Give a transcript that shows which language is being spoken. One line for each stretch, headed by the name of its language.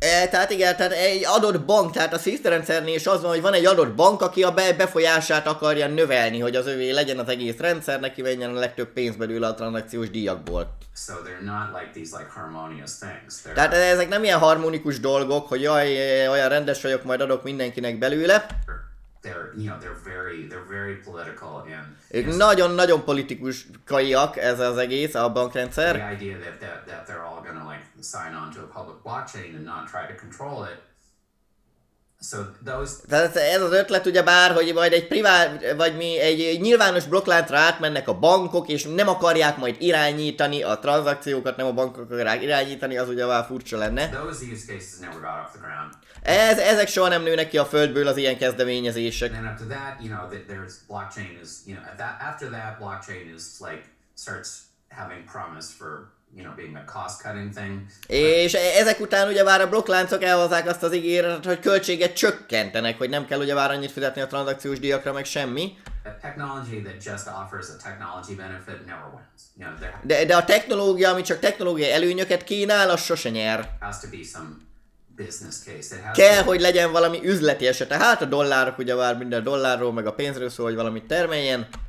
Hungarian: Tehát igen, tehát egy adott bank, tehát a SWIFT rendszernél is az van, hogy van egy adott bank, aki a befolyását akarja növelni, hogy az övé legyen az egész rendszer, neki menjen a legtöbb pénz belőle a tranzakciós díjakból.
English: So they're not like these harmonious things.
Hungarian: Tehát ezek nem ilyen harmonikus dolgok, hogy jaj, olyan rendes vagyok, majd adok mindenkinek belőle.
English: They're very political and
Hungarian: ők nagyon-nagyon politikaiak, ez az egész, a bankrendszer.
English: The idea that they're all gonna sign on to a public blockchain and not try to control it. So those...
Hungarian: Tehát ez az ötlet ugyebár, hogy majd egy nyilvános blokkláncra átmennek a bankok, és nem akarják majd irányítani a tranzakciókat, nem a bankok akarják irányítani, az ugyebár furcsa lenne.
English: Those use cases never got off the ground.
Hungarian: Ezek soha nem nőnek ki a földből, az ilyen kezdeményezések.
English: And then after that, there's blockchain is, after that blockchain is starts having promise for, being a cost-cutting thing.
Hungarian: És ezek után ugyebár a blokkláncok elhozzák azt az ígéretet, hogy költséget csökkentenek, hogy nem kell ugyebár annyit fizetni a tranzakciós díjakra, meg semmi.
English: A technology that just offers a technology benefit never wins.
Hungarian: De a technológia, ami csak technológiai előnyöket kínál, az sose nyer.
English: Has to be some business case.
Hungarian: Kell, hogy legyen valami üzleti esete. Hát a dollárok ugyebár minden dollárról, meg a pénzről szól, hogy valamit termeljen.